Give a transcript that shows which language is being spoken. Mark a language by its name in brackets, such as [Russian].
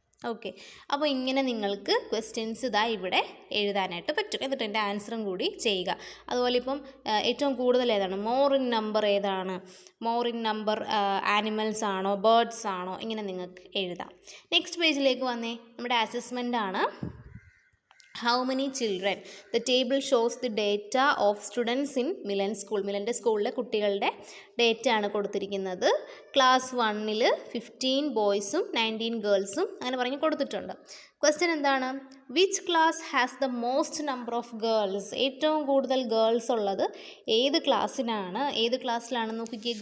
[Malayalam] Okay, അപ്പോൾ ഇങ്ങനെ നിങ്ങൾക്ക് ക്വസ്റ്റ്യൻസ് ഇതാ ഇവിടെ എഴുതാനായിട്ട് പറ്റും. എന്നിട്ട് എൻ്റെ ആൻസറും കൂടി ചെയ്യുക. അതുപോലെ ഇപ്പം ഏറ്റവും കൂടുതൽ ഏതാണ്, [English] more in number [Malayalam] ഏതാണ്, മോർ ഇൻ നമ്പർ ആനിമൽസ് ആണോ ബേർഡ്സ് ആണോ, ഇങ്ങനെ നിങ്ങൾക്ക് എഴുതാം. നെക്സ്റ്റ് പേജിലേക്ക് വന്നേ, നമ്മുടെ അസസ്മെൻ്റ് ആണ്. [English] How many children? The table shows the data of students in Milan School. [Malayalam] മിലൻ്റെ സ്കൂളിലെ കുട്ടികളുടെ ഡേറ്റ ആണ് കൊടുത്തിരിക്കുന്നത്. ക്ലാസ് 1-ൽ 15 ബോയ്സും 19 ഗേൾസും അങ്ങനെ പറഞ്ഞ് കൊടുത്തിട്ടുണ്ട്. ക്വസ്റ്റ്യൻ എന്താണ്, [English] which class has the most number of girls, [Malayalam] ഏറ്റവും കൂടുതൽ ഗേൾസ് ഉള്ളത് ഏത് ക്ലാസ്സിലാണ്, ഏത് ക്ലാസ്സിലാണെന്ന് നോക്കിക്കേ.